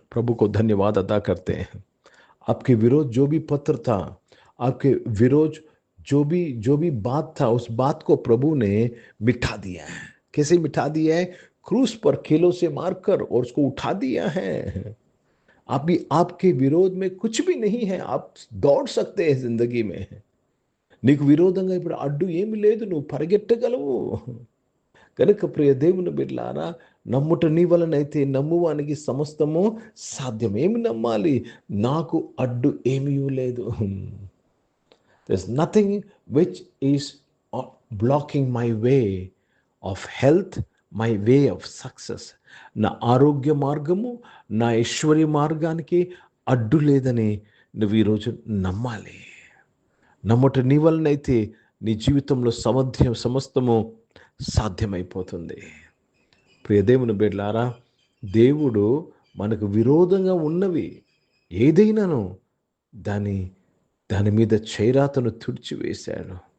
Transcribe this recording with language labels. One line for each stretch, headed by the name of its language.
Hindi: प्रभु को धन्यवाद अदा करते हैं. आपके विरोध जो भी पत्र था, आपके विरोध जो भी बात था, उस बात को प्रभु ने मिटा दिया है. कैसे मिटा दिया है? क्रूस पर कीलों से मारकर और उसको उठा दिया है. आपके विरोध में कुछ भी नहीं है. आप दौड़ सकते हैं जिंदगी में.
Telugu: నీకు విరోధంగా ఇప్పుడు అడ్డు ఏమి లేదు, నువ్వు పరిగెట్టగలవు. కనుక ప్రియ దేవుని బిడ్డలారా, నమ్ముట నీ వలనైతే నమ్మువానికి సమస్తము సాధ్యం. ఏమి నమ్మాలి? నాకు అడ్డు ఏమీ లేదు.
English: There's nothing which is blocking my way of health, my way of success.
Telugu: నా ఆరోగ్య మార్గము, నా ఐశ్వర్య మార్గానికి అడ్డు లేదని నువ్వు ఈరోజు నమ్మాలి. నమ్మట నీ వలనైతే నీ జీవితంలో సమస్తము సాధ్యమైపోతుంది. ప్రియ దేవుని బిడ్డలారా, దేవుడు మనకు విరోధంగా ఉన్నవి ఏదైనాను దాని మీద చేరాతను తుడిచివేశాడు.